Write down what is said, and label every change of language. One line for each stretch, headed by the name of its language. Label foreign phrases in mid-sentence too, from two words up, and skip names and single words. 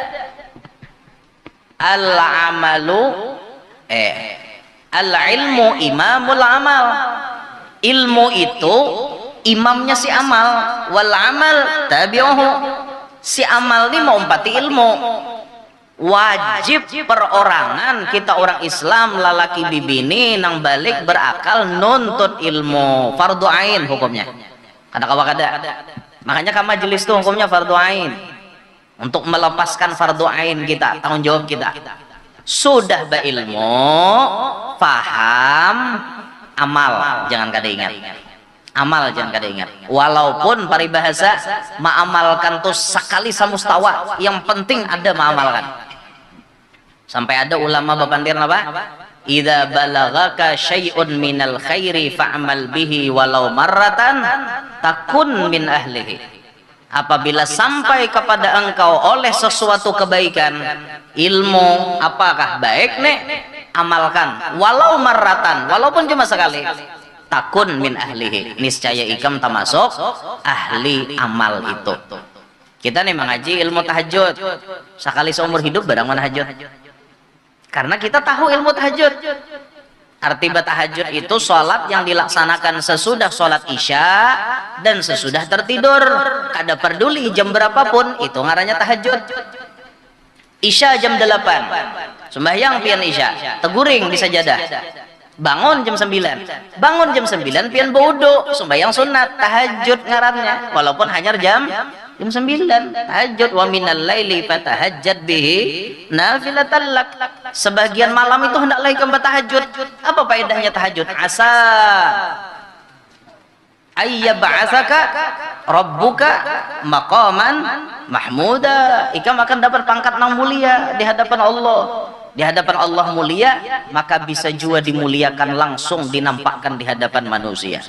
Arabic: العمل العلم إمام العمل,
Banjar: ilmu itu imamnya si amal,
Arabic: والعمل تابعه,
Banjar: si amal ini mau umpati ilmu. Wajib perorangan kita orang Islam, lalaki bibini nang balik berakal nuntut ilmu, fardu ain hukumnya. Kada.
Indonesian: Makanya ke majelis itu hukumnya fardu ain, untuk melepaskan fardu ain kita, tanggung jawab kita. Sudah berilmu, paham,
Banjar: amal jangan kada ingat. Amal jangan kada ingat.
Indonesian: Walaupun paribahasa mengamalkan tuh sekali samustawa, yang penting ada mengamalkan.
Banjar: Sampai ada ulama bapandir apa?
Arabic: إذا بلغك شيء من الخير فاعمل به ولو مرة تكن من أهله.
Indonesian: Apabila sampai kepada engkau oleh sesuatu kebaikan, ilmu apakah baik nek, amalkan
Arabic: ولو مرة,
Indonesian: walaupun cuma sekali.
Arabic: تكن من أهله,
Banjar: niscaya ikam termasuk ahli amal itu.
Indonesian: Kita nih mengaji ilmu tahajud sekali seumur hidup barang tahajud, karena kita tahu ilmu tahajud. Arti tahajud itu sholat yang dilaksanakan sesudah sholat isya dan sesudah tertidur.
Banjar: Kada peduli jam berapapun, itu ngarannya tahajud. Isya jam 8, sembahyang pian isya, teguring di sajadah. Bangun jam 9, bangun jam 9 pian wudu, sembahyang sunat, tahajud ngarannya.
Indonesian: Walaupun hanya jam 9, tahajud.
Arabic: ومن الليل فتهجد به نافلة لك.
Banjar: Sebagian malam itu hendaklah ikam bertahajud.
Indonesian: Apa faedahnya tahajud?
Arabic: عسى أن يبعثك ربك مقاما محمودا.
Banjar: Ikam akan dapat pangkat yang mulia di hadapan Allah. Di hadapan Allah mulia, maka bisa juga dimuliakan langsung, dinampakkan di hadapan manusia.